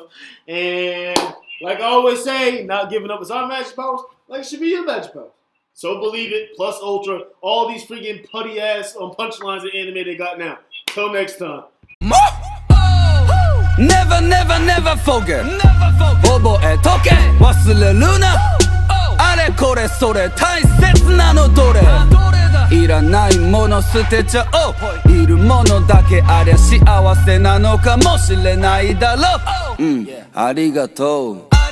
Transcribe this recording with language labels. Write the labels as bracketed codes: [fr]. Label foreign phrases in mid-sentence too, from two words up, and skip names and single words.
[en] And like I always say, not giving up is our magic powers, like it should be your magic powers. So believe it, plus ultra, all these freaking putty ass punchlines and anime they got now. Till next time. Never, never, never forget. [ja] 覚えとけ、忘れな. あれこれそれ、大切なのどれ. いらないもの捨てちゃおう。いるものだけありゃ幸せなのかもしれないだろう。ありがとう。